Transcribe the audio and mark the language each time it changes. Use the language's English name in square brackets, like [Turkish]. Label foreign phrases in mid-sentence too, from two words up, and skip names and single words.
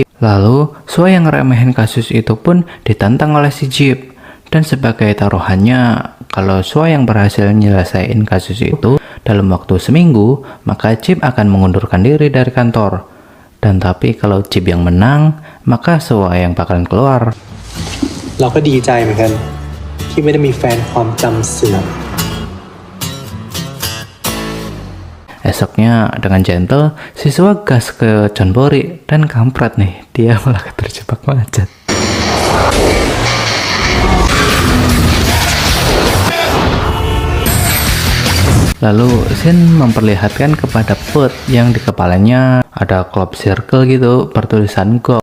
[Indonesian] Lalu, Sua yang ngeremehin kasus itu pun ditantang oleh si Cip. Dan sebagai taruhannya, kalau Sua yang berhasil nyelesain kasus itu dalam waktu seminggu, maka Chip akan mengundurkan diri dari kantor. Dan tapi kalau Chip yang menang, maka Sua yang bakalan keluar. [Thai] เราก็ดีใจเหมือนกัน ที่ไม่ได้มีแฟนความจำเสื่อม [Indonesian] Esoknya dengan gentle, si Sua gas ke Chonbori dan kampret nih, dia malah terjebak macet. Lalu Shin memperlihatkan kepada Put yang di kepalanya ada club circle gitu bertulisan Go.